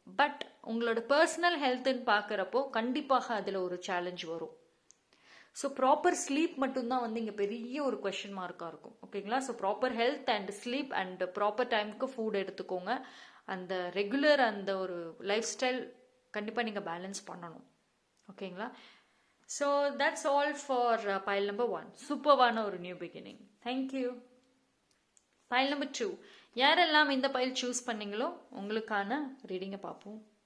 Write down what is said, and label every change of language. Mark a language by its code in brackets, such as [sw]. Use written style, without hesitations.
[ta] But உங்களோட personal ஹெல்த்துன்னு பார்க்குறப்போ கண்டிப்பாக அதில் ஒரு சேலஞ்ச் வரும். ஸோ ப்ராப்பர் ஸ்லீப் மட்டும்தான் வந்து இங்கே பெரிய ஒரு கொஷின் மார்க்காக இருக்கும். ஓகேங்களா? So proper health and sleep and proper டைமுக்கு ஃபுட் எடுத்துக்கோங்க. அந்த ரெகுலர் அந்த ஒரு லைஃப் ஸ்டைல் கண்டிப்பாக நீங்கள் பேலன்ஸ் பண்ணணும். ஓகேங்களா? [en] So that's all for pile number 1. Supervana or new beginning. Thank you. [ta] File number 2, யாரெல்லாம் இந்த பைல் சூஸ் பண்ணீங்களோ உங்களுக்கான ரீடிங்கை பார்ப்போம்.